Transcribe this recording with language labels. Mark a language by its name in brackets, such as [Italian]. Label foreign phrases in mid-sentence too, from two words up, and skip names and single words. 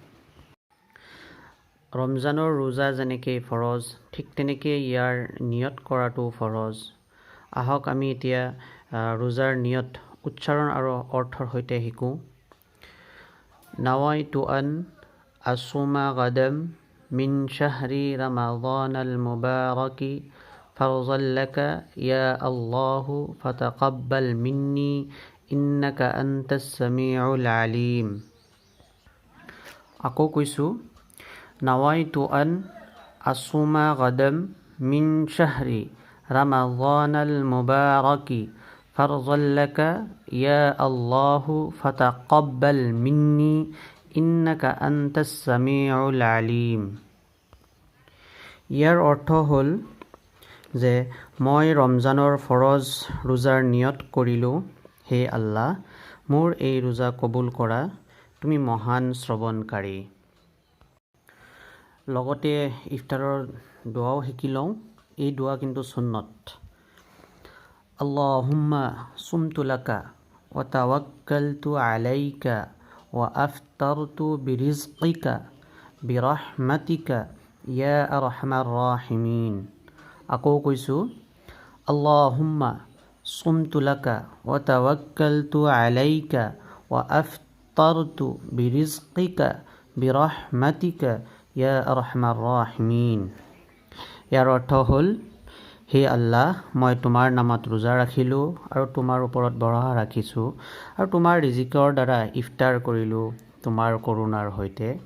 [Assamese] ৰমজানৰ ৰোজা যেনেকৈ ফৰজ, ঠিক তেনেকৈ ইয়াৰ নিয়ত কৰাটো ফৰজ। আহক আমি এতিয়া ৰোজাৰ নিয়ত উচ্চাৰণ আৰু অৰ্থৰ সৈতে শিকোঁ। [Arabic] نويت أن أصوم غدا من شهر رمضان المبارك فرضا لك يا الله فتقبل مني إنك أنت السميع العليم. [Assamese] আকৌ কৈছোঁ, [Arabic] نويت أن أصوم غدا من شهر رمضان المبارك فرضا لك يا الله فتقبل مني إنك أنت السميع العليم. [Assamese] ইয়াৰ অৰ্থ হ'ল যে মই ৰমজানৰ ফৰজ ৰোজাৰ নিয়ত কৰিলোঁ, হে আল্লাহ, মোৰ এই ৰোজা কবুল কৰা, তুমি মহান শ্ৰৱণকাৰী। লগতে ইফতাৰৰ দোৱাও শিকি লওঁ। এই দোৱা কিন্তু সুন্নত। [Arabic] اللهم صمت لك وتوكلت عليك وأفطرت برزقك برحمتك يا أرحم الراحمين. [Assamese] আকৌ কৈছোঁ, [Arabic] اللهم صمت لك وتوكلت عليك وأفطرت برزقك برحمتك يا أرحم الراحمين. [Assamese] ইয়াৰ অৰ্থ হ'ল, হে আল্লাহ, মই তোমাৰ নামত ৰোজা ৰাখিলোঁ আৰু তোমাৰ ওপৰত ভৰসা ৰাখিছোঁ আৰু তোমাৰ ৰিজিকৰ দ্বাৰা ইফতাৰ কৰিলোঁ তোমাৰ কৰুণাৰ সৈতে।